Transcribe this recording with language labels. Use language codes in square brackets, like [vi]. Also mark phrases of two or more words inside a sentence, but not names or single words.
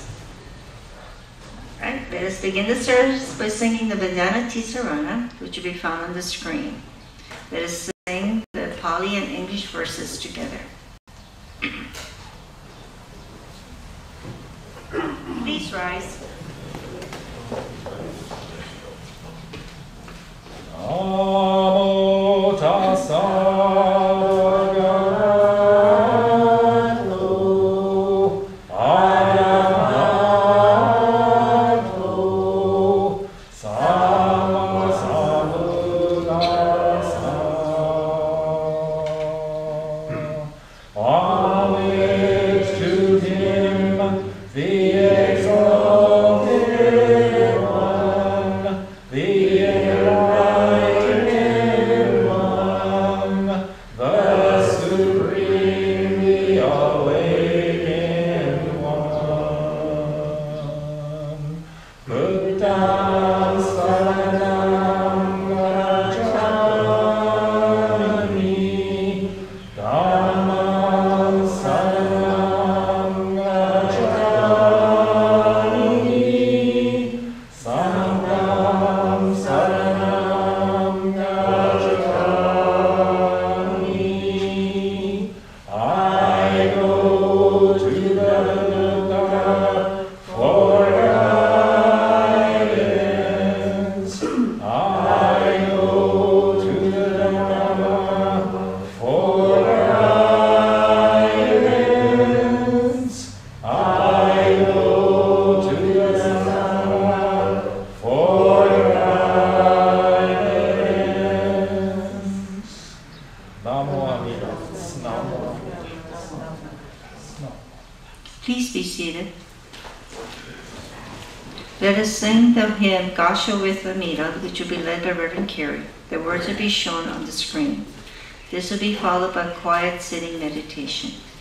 [en] Alright, let us begin the service by singing the Vandana Tisarana, which will be found on the screen. Let us sing the Pali and English verses together. Please rise. [pi] Namo tassa bhagavato arahato sammasambuddhassa. [en] Homage to him, the exalted one, the enlightened one, the supremely awakened one. [pi] Buddham saranam gacchami, Dhammam saranam gacchami, Sangham saranam gacchami. [en] I go to the Buddha for guidance. I go to the Dharma for guidance. I go to the Dharma for guidance. Namo Amir. Namo. Please be seated. Let us sing the hymn Gasho with Amira, which will be led by Reverend Carey. The words will be shown on the screen. This will be followed by quiet sitting meditation.